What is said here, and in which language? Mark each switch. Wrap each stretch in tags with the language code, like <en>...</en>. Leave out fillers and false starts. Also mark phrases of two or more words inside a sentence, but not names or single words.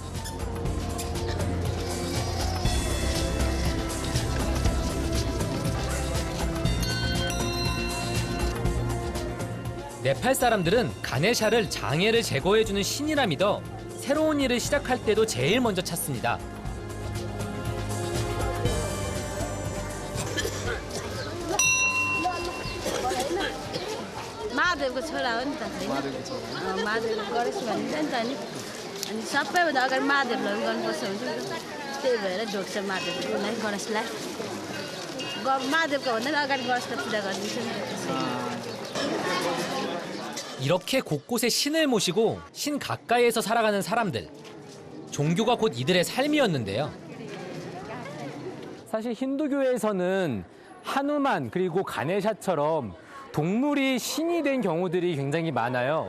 <ko>네팔 사람들은 가네샤를 장애를 제거해주는 신이라 믿어 새로운 일을 시작할 때도 제일 먼저 찾습니다.</ko> <ne>महादेवको छोरा हो नि त महादेवको गणेश भनिन्छ नि त अनि सबैभन्दा अगाडि महादेवलाई गर्नुपर्छ हुन्छ नि त त्यही भएर ढोग्छ महादेवलाई गणेशलाई महादेवको भन्दा अगाडि गणेशलाई पूजा गरिदिन्छ नि त।</ne> <ko>이렇게 곳곳에 신을 모시고 신 가까이에서 살아가는 사람들. 종교가 곧 이들의 삶이었는데요. 사실 힌두교에서는 하누만 그리고 가네샤처럼 동물이 신이 된 경우들이 굉장히 많아요.</ko>